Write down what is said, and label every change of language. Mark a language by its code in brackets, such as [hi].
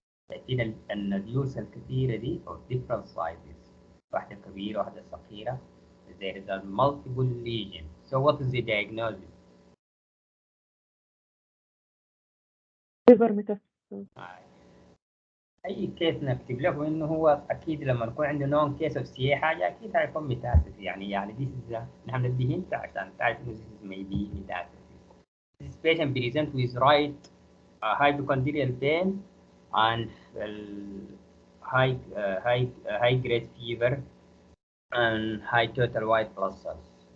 [ar] تأتينا النوديولز الكثيرة دي [en] of different sizes. [ar] واحدة كبيرة واحدة صغيرة. [en] There is a multiple lesion. So what is the diagnosis? liver metastasis. [ar] أي كيس نكتب له إنه هو أكيد لما نكون عنده نون كيس أوف سي حاجة أكيد هيكون ميتاستاسيس يعني دي نحن نديه أنت عشان تعرف إنه [en] this may be metastasis. This patient present with right hypochondrial pain and high grade fever and high total white blood cells.